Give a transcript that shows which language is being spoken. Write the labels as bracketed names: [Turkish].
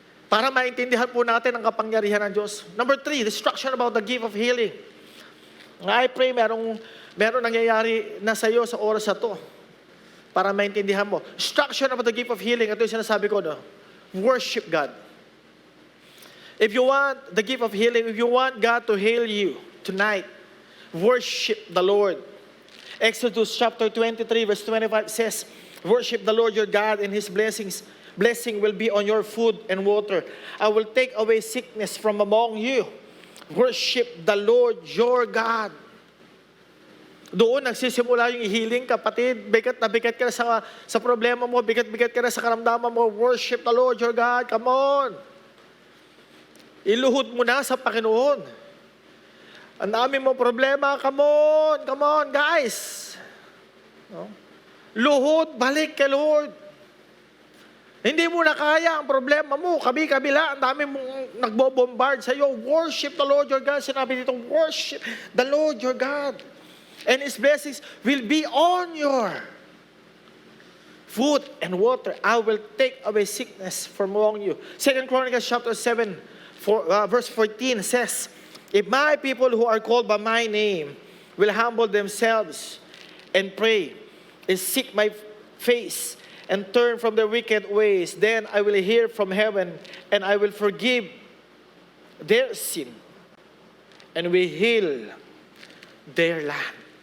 [Filipino] Para maintindihan po natin ang kapangyarihan ng Diyos. [English] Number 3, instruction about the gift of healing. I pray [Filipino] meron nangyayari na sa iyo sa oras na to. Para maintindihan mo. [English] Instruction about the gift of healing. [Filipino] Ito yung sinasabi ko, no? [English] Worship God. If you want the gift of healing, if you want God to heal you tonight, worship the Lord. Exodus chapter 23 verse 25 says, worship the Lord your God and His blessing will be on your food and water. I will take away sickness from among you. Worship the Lord your God. [Filipino] Doon nagsisimula yung healing, kapatid. Bigat na bigat ka na sa problema mo. Bigat-bigat ka na sa karamdaman mo. [English] Worship the Lord your God. Come on. [Filipino] Iluhod mo na sa Panginoon. Ang dami mo problema. [English] Come on, guys. [Filipino] No? Luhod, balik kay Lord. Hindi mo na kaya ang problema mo. Kabila, ang dami mong nagbo-bombard sa iyo. [English] Worship the Lord your God. [Filipino] Sinabi dito, [English] worship the Lord your God. And His blessings will be on your food and water. I will take away sickness from among you. 2 Chronicles chapter 7, verse 14 says, if my people who are called by my name will humble themselves and pray and seek my face and turn from their wicked ways, then I will hear from heaven and I will forgive their sin and will heal their land.